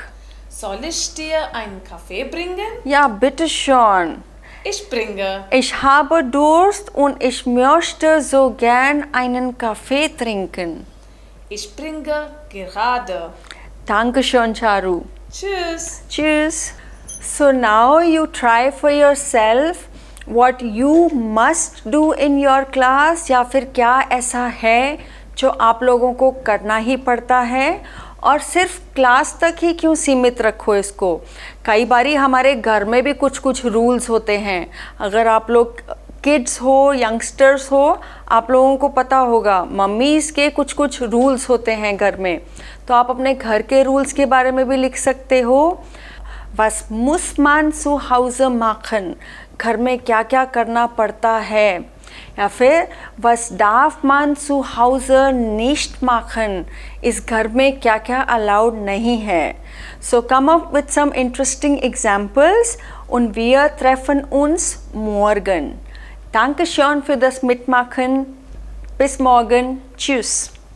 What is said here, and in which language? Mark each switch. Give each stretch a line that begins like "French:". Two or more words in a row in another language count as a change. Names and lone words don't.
German: Soll ich dir einen Kaffee bringen? Ja, bitte schon. Ich bringe. Ich habe Durst und ich möchte so gern einen Kaffee trinken. Ich bringe gerade. Dankeschön, Charu. Tschüss. Tschüss.
English: So now you try for yourself what you must do in your class,
Hindi: या फिर क्या ऐसा है जो आप लोगों को करना ही पड़ता है, और सिर्फ क्लास तक ही क्यों सीमित रखो इसको. कई बारी हमारे घर में भी कुछ कुछ रूल्स होते हैं. अगर आप लोग किड्स हो, यंगस्टर्स हो, आप लोगों को पता होगा मम्मीज़ के कुछ कुछ रूल्स होते हैं घर में. तो आप अपने घर के रूल्स के बारे में भी लिख सकते हो.
German: Was muss man zu Hause machen?
Hindi: घर में क्या क्या करना पड़ता है. या फिर
German: was darf man zu Hause nicht machen?
Hindi: इस घर में क्या क्या allowed नहीं है.
English: So come up with some interesting examples
German: und wir treffen uns morgen. Dankeschön für das Mitmachen. Bis morgen. Tschüss.